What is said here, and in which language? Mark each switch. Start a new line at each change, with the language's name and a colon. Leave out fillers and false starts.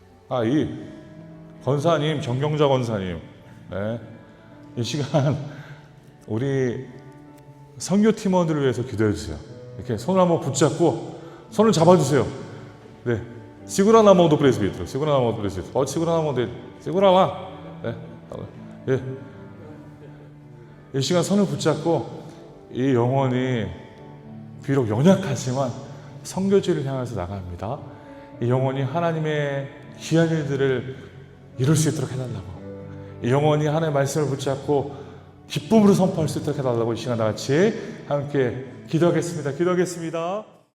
Portuguese: Aí.
Korean: 권사님, 정경자 권사님. 네. 이 시간 우리 선교 팀원들을 위해서 기도해 주세요. 이렇게 손을 한번 붙잡고 손을 잡아주세요. 네.
Portuguese: Segura na mão do presbítero. Segura na mão do presbítero. Pode segurar na mão dele. Segura lá.
Korean: 이 시간 손을 붙잡고 이 영혼이 비록 연약하지만 선교지를 향해서 나갑니다. 이 영혼이 하나님의 귀한 일들을 이룰 수 있도록 해달라고. 이 영혼이 하나님의 말씀을 붙잡고 기쁨으로 선포할 수 있도록 해달라고 이 시간 다 같이 함께 기도하겠습니다.